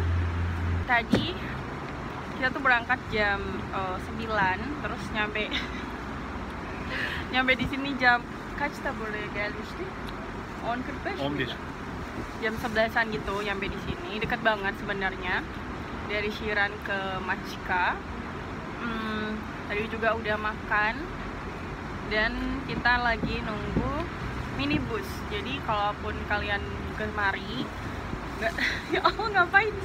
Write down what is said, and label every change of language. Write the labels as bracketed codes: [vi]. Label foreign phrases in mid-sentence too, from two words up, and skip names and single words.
[id] Tadi kita tuh berangkat jam 9, terus nyampe di sini jam [tr] kaçta buraya gelmiştik? [id] 10.45 11. Jam 11-an gitu nyampe di sini. Dekat banget sebenarnya dari Shiran ke Maçka. Tadi juga udah makan dan kita lagi nunggu minibus. Jadi kalaupun kalian kemari, nggak [ar] ya Allah [id] ngapain sih?